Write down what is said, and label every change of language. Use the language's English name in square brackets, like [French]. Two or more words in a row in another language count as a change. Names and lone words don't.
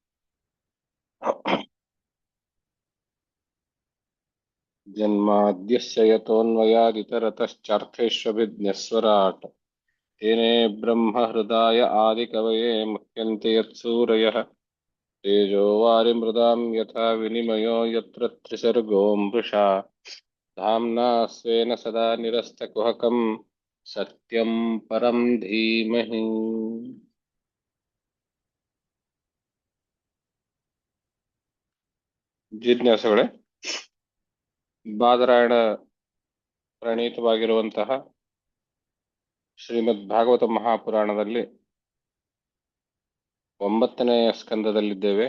[Sanskrit] जन्माद्यस्य यतोऽन्वयादितरतश्चार्थेष्वभिज्ञस्वराट् तेने ब्रह्महृदाय आदिकवये मुह्यन्ति यत्सूरयः तेजो वारिमृदां यथा विनिमयो यत्र त्रिसर्गो मृषा धाम्ना स्वेन सदा निरस्तकुहकं सत्यं परं धीमहि [Kannada] ಜಿಜ್ಞಾಸುಗಳೇ, ಬಾದರಾಯಣ ಪ್ರಣೀತವಾಗಿರುವಂತಹ ಶ್ರೀಮದ್ ಭಾಗವತ ಮಹಾಪುರಾಣದಲ್ಲಿ 9ನೇ ಸ್ಕಂದದಲ್ಲಿದ್ದೇವೆ.